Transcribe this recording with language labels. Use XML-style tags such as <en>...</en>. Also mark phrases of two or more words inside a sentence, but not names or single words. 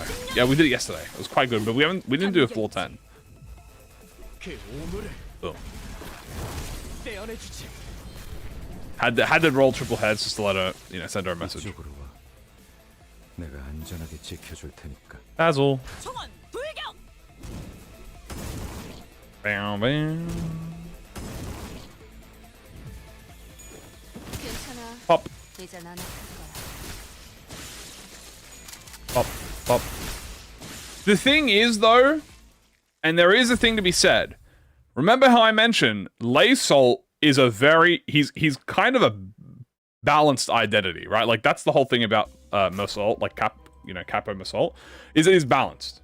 <en>Yeah, we did it yesterday. It was quite good, but we didn't do a full 10. Boom. Had to roll triple heads just to let her, you know, send her a message. Basil. Bam, bam. Pop. Pop, pop. The thing is, though, and there is a thing to be said. Remember how I mentioned Laysol is a very he's kind of a balanced identity, right? Like that's the whole thing about Mersault, like Capo Mersault, is that he's balanced.</en>